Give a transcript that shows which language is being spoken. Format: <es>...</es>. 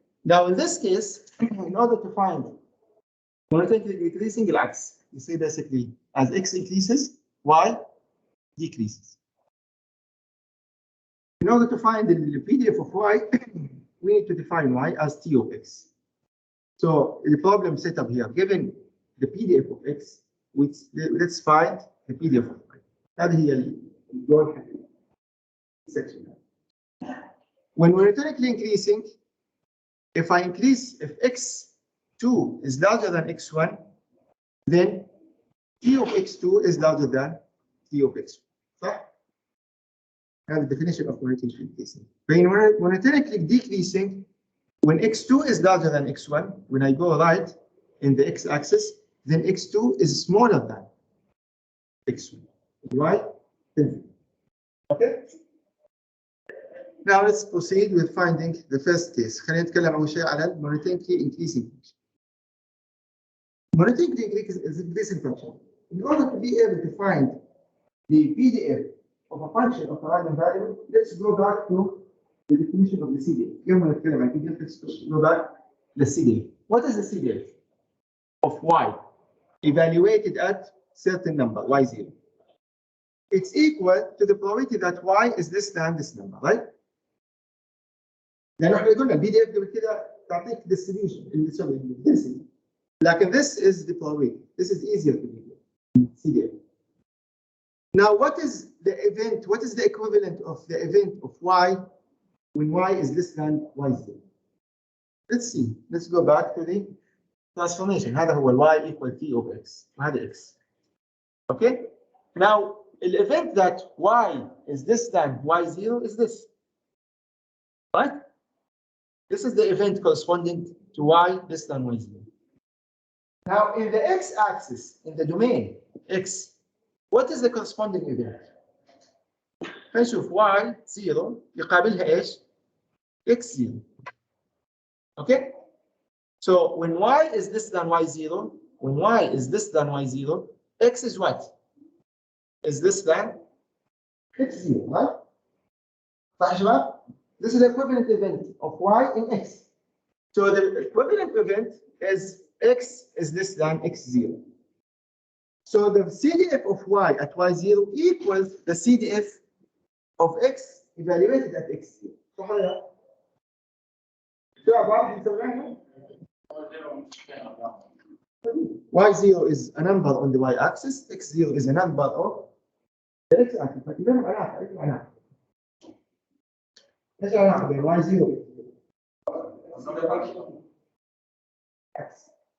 <en>Now in this case, in order to find monotonically decreasing</en> <ar>العكس,</ar> <en>you see basically as x increases, y decreases. In order to find the PDF of y, we need to define y as t of x. So the problem set up here, given the PDF of x, let's find the PDF of y.</en> <ar>هذه هي الجول section.</ar> <en>When we're monotonically increasing, if x2 is larger than x1, then t of x2 is larger than t of x1.</en> <ar>صح?</ar> <en>That's the definition of monotonically increasing. When monotonically decreasing, when x2 is larger than x1, when I go right in the x-axis, then x2 is smaller than x1. Right? Okay? Now let's proceed with finding the first case.</en> <ar>خلينا نتكلم أول شيء على monotonically increasing function.</ar> <en>Monotonically increasing function. In order to be able to find the PDF of a function of a random variable, let's go back to the definition of the CDF.</en> <ar>يوم ما نتكلم عن</ar> <en>PDF, let's go back to the CDF. What is the CDF of y evaluated at certain number, y0? It's equal to the probability that y is less than this number, right?</en> <ar>لأنه احنا قلنا البي دي اف قبل كده تعطيك distribution اللي تسوي density. لكن</ar> <en>this is the probability. This is easier to do. CDF. Now, what is the event? What is the equivalent of the event of y when y is less than y0? Let's see. Let's go back to the transformation.</en> <ar>هذا هو</ar> <en>y equal t of x.</en> <ar>وهذا x. Okay.</ar> <en>Now, the event that y is less than y0 is this. Right? This is the event corresponding to y less than y0. Now, in the x-axis, in the domain x, what is the corresponding event?</en> <ar>نشوف y0 يقابلها ايش؟ x0.</ar> <en>Okay? So when y is less than y0, when y is less than y0, x is what? Is less than x0, right?</en> <ar>صح يا شباب؟</ar> <en>This is the equivalent event of y in x. So the equivalent event is x is less than x0. So the CDF of y at y0 equals the CDF of x evaluated at x0.</en> <ar>صح ولا لا؟ شو عبارة نسويها؟</ar> <en>y0 is a number on the y-axis, x0 is a number of the x-axis.</en> <ar>فكذا معناها ايش معناها؟ ايش العلاقة بين y0 x?</ar>